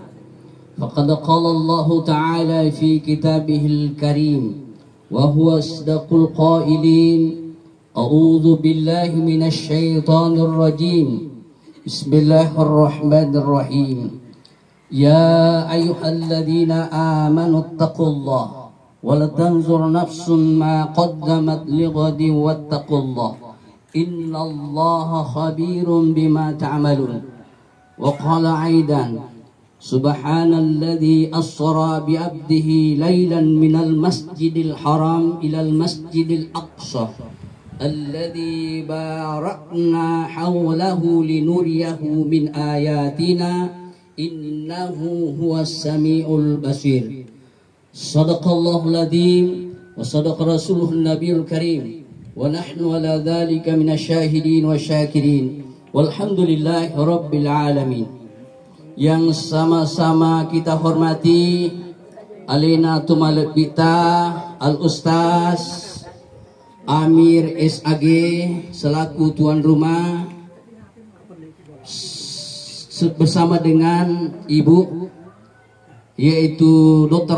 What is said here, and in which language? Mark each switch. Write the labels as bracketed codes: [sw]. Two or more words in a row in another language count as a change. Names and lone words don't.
[ar] فقد قال الله تعالى في كتابه الكريم وهو أصدق القائلين. أعوذ بالله من الشيطان الرجيم. Bismillahirrahmanirrahim. يا أيها الذين آمنوا اتقوا الله ولا تنظر نفس ما قدمت لغد واتقوا الله إن الله خبير بما تعملون. وقال أيضا سبحان الذي أسرى بعبده ليلا من المسجد الحرام إلى المسجد الأقصى الذي باركنا حوله لنريه من آياتنا إنه هو السميع البصير. صدق الله العظيم وصدق رسوله النبي الكريم ونحن على ذلك من الشاهدين والشاكرين والحمد لله رب العالمين. [id] Yang sama-sama kita hormati alina tumalib kita Al-Ustaz Amir SAG selaku tuan rumah bersama dengan ibu yaitu Dr.